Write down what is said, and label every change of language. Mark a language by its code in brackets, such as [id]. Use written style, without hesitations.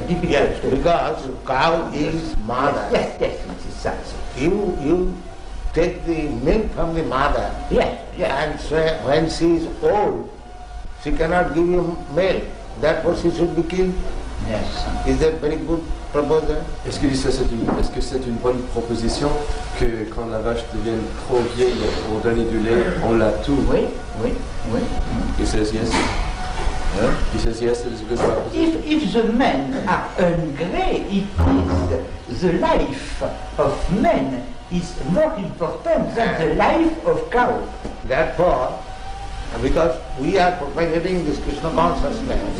[en] Yes, because cow is mother. Yes, yes, it is such. You take the milk from the mother. Yes, yes. And so when she is old, she cannot give you milk. Therefore, she should be killed. Yes. Is that very good proposal? [fr] Est-ce que c'est une bonne proposition que quand la vache devient trop vieille pour donner du lait, on la tue? Oui, oui, oui. [en] He says yes. Yeah? He says yes, it is a good proposition. If the men are hungry, it is the life of men is more important than the life of cow. Therefore, because we are propagating this Krishna consciousness,